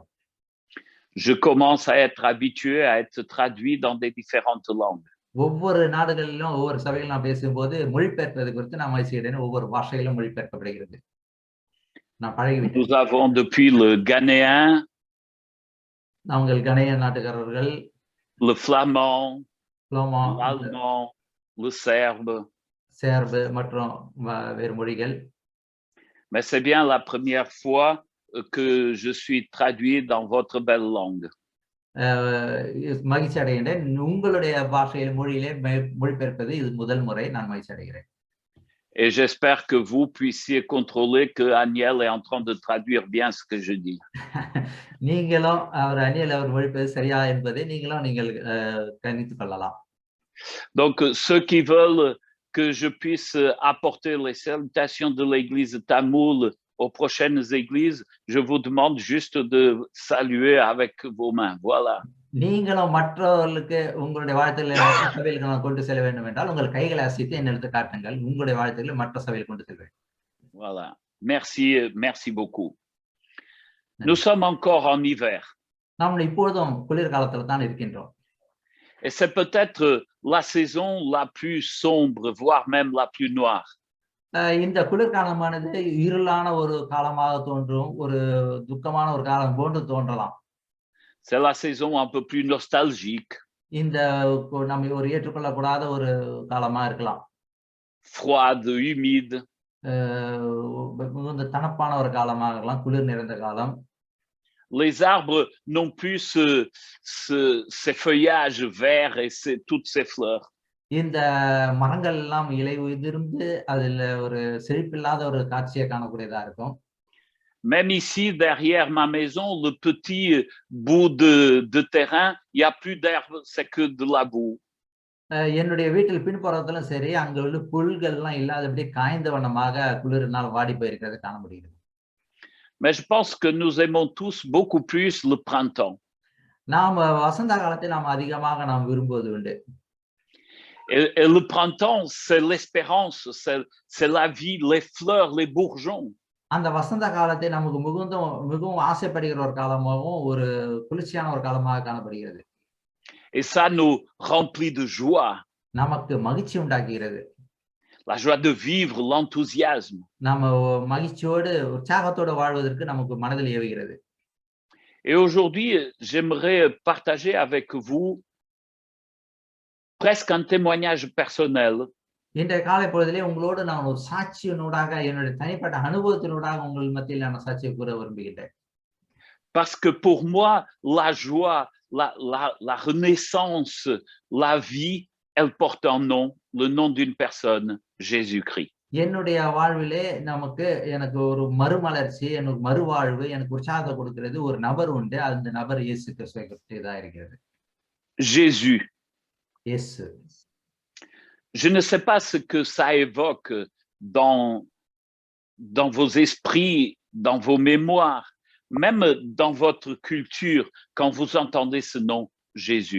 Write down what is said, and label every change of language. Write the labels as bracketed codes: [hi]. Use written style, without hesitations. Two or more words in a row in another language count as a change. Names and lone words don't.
[fr] Je commence à être habitué à être traduit dans des différentes langues. [ta] ஒவ்வொரு நாடுகளிலும் ஒவ்வொரு சபைகளிலும் நான் பேசும்போது மொழிபெயர்ப்பது குறித்து நான் மகிழ்ச்சி அடைகிறேன். ஒவ்வொரு பாஷையிலும் மொழிபெயர்க்கப்படுகிறது. நான் பழகிவிட்டேன். [fr] Nous avons depuis le ghanéen, [ta] நாங்கள் கனேய நாட்டுக்காரர்கள், [fr] le flamand, l'allemand, le serbe. [ta] சேர்பு மற்றும் வேறு மொழிகள். [fr] Mais c'est bien la première fois que je suis traduit dans votre belle langue. [ta] மகிழ்ச்சி அடைகின்றேன். உங்களுடைய பாஷையில் மொழியிலே மொழிபெயர்ப்பது இது முதல் முறை. நான் மகிழ்ச்சி அடைகிறேன். [fr] Et j'espère que vous puissiez contrôler que Aniel est en train de traduire bien ce que je dis. [ta] நீங்களும் அனியல் அவர் மொழிபெயர்ப்பது சரியா என்பதை நீங்கள் கணித்துக் கொள்ளலாம். [fr] Donc ceux qui veulent que je puisse apporter les salutations de l'église Tamoul aux prochaines églises, je vous demande juste de saluer avec vos mains. Voilà. [ta] நீங்களும் மற்றவர்களுக்கு உங்களுடைய வாழ்த்துக்களை மற்ற சபைகளுக்கு நான் கொண்டு செல்ல வேண்டும் என்றால் உங்கள் கைகளை அசைத்து என்னிடத்தில் காட்டுங்கள். உங்களுடைய வாழ்த்துக்களை மற்ற சபையில் கொண்டு செல்வேன். [fr] Voilà. Merci beaucoup. Nous sommes encore en hiver. [ta] நாம் இப்பொழுதும் குளிர்காலத்தில் தான் இருக்கின்றோம். [fr] Et c'est peut-être la saison la plus sombre, voire même la plus noire. [ta] இந்த குளிர்காலமானது இருளான ஒரு காலமாக தோன்றும், ஒரு துக்கமான ஒரு காலம் போன்று தோன்றலாம். [fr] C'est la saison un peu plus nostalgique. [ta] இந்த நம்ம ஒரு ஏற்றுக்கொள்ளக்கூடாத ஒரு காலமா இருக்கலாம். [fr] Froide, humide. [ta] மிகுந்த தணப்பான ஒரு காலமாக இருக்கலாம், குளிர் நிறைந்த காலம். [fr] Les arbres n'ont plus ces feuillages verts et toutes ces fleurs. [ta] இந்த மரங்கள் எல்லாம் இலை உதிர்ந்து அதுல ஒரு செழிப்பில்லாத ஒரு காட்சியை காணக்கூடியதா இருக்கும். [fr] Même ici, derrière ma maison, le petit bout de terrain, il n'y a plus d'herbe, c'est que de la boue. [ta] என்னுடைய வீட்டில் பின்புறத்திலும் சரி, அங்க உள்ள புல்கள்லாம் இல்லாதபடி காய்ந்த வண்ணமாக குளிரினால் வாடி போயிருக்கிறதை காண முடிகிறது. [fr] Mais je pense que nous aimons tous beaucoup plus le printemps. [ta] நாம் வசந்த காலத்தை நாம் அதிகமாக நாம் விரும்புவது உண்டு. [fr] Et le printemps, c'est l'espérance, c'est la vie, les fleurs, les bourgeons. [ta] அந்த வசந்த காலத்தை நமக்கு மிகவும் ஆசைப்படுகிற ஒரு காலமாகவும் ஒரு குளிர்ச்சியான ஒரு காலமாக காணப்படுகிறது. [fr] Et ça nous remplit de joie. [ta] நமக்கு மகிழ்ச்சி உண்டாக்குகிறது. [fr] La joie de vivre, l'enthousiasme. [ta] நாம மகிழ்ச்சியோடு உற்சாகத்தோடு வாழ்வதற்கு நமக்கு மனதில் ஏவுகிறது. [fr] Et aujourd'hui, j'aimerais partager avec vous presque un témoignage personnel. [ta] இன்றைய காலை பொழுதிலே உங்களோடு நான் ஒரு சாட்சியினூடாக என்னுடைய தனிப்பட்ட அனுபவத்தினூடாக உங்கள் மத்தியில் நான் சாட்சியை கூற விரும்புகிறேன். [fr] Parce que pour moi, la joie, la renaissance, la vie, elle porte un nom, le nom d'une personne, Jésus-Christ. [ta] என்னுடைய வாழ்விலே எனக்கு ஒரு மறுமலர்ச்சி, எனக்கு மறுவாழ்வு, எனக்கு உற்சாகத்தை கொடுக்கிறது ஒரு நபர் உண்டு. அந்த நபர் இயேசு கிறிஸ்துவை பற்றிதான் இருக்கிறது. [fr] Jésus. [ta] இயேசு. [fr] Je ne sais pas ce que ça évoque dans vos esprits, dans vos mémoires, même dans votre culture, quand vous entendez ce nom, Jésus.